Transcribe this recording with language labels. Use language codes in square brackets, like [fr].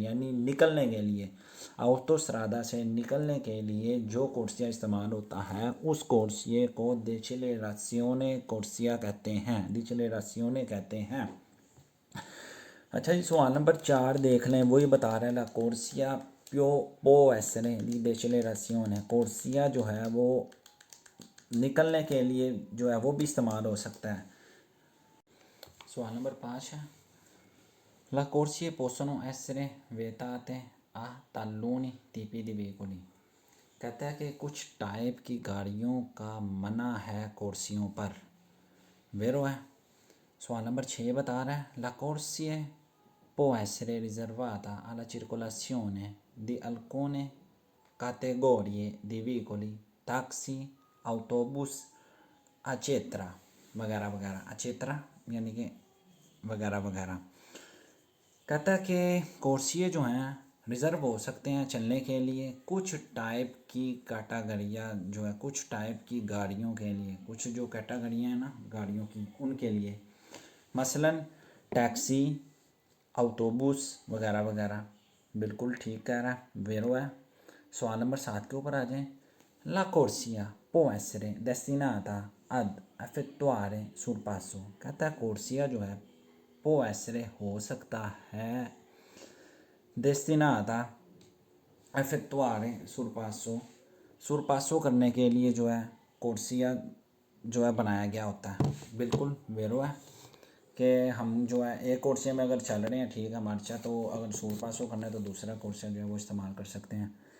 [hi] यानी निकलने के लिए, ऑटोस्ट्रादा से निकलने के लिए जो कोर्सिया इस्तेमाल होता है उस कोर्सिया को डेचेलेरासियोने कोर्सिया कहते हैं, डेचेलेरासियोने कहते हैं। अच्छा जी, सवाल नंबर 4 देख लें। वही बता रहे हैं [it] ला कोर्सिया प्यो पो एसने दी डेचेलेरासियोने। [hi] कोर्सिया जो है वो निकलने के लिए जो है वो भी इस्तेमाल हो सकता है। सवाल नंबर 5 है [it] ला कोर्सिए possono essere vietate a taluni tipi di veicoli। [hi] कहता है कि कुछ टाइप की गाड़ियों का मना है कुर्सियों पर, वेरो है। सवाल नंबर 6 बता रहा है [it] ला corsia può essere riservata alla circolazione di alcune categorie di veicoli, taxi, autobus, eccetera [hi] वगैरह वगैरह, एचेट्रा यानी कि वगैरह वगैरह। कहता है कि कोर्सिए जो हैं रिज़र्व हो सकते हैं चलने के लिए कुछ टाइप की कैटेगरियाँ जो है, कुछ टाइप की गाड़ियों के लिए, कुछ जो कैटेगरियाँ हैं ना गाड़ियों की उनके लिए, मसलन टैक्सी, ऑटोबूस वगैरह वगैरह। बिल्कुल ठीक कह रहा है, वेरो है। सवाल नंबर 7 के ऊपर आ जाएं। [it] ला कोर्सिया può essere destinata ad effettuare sorpasso। [hi] कहता है कोर्सिया जो है [it] può essere [hi] हो सकता है [it] destinata effettuare surpasso [hi] करने के लिए जो है कोर्सिया जो है बनाया गया होता है। बिल्कुल वेरो है कि हम जो है एक कोर्सिया में अगर चल रहे हैं ठीक है मार्चा, तो अगर surpasso करना है तो दूसरा कोर्सिया जो है वो इस्तेमाल कर सकते हैं।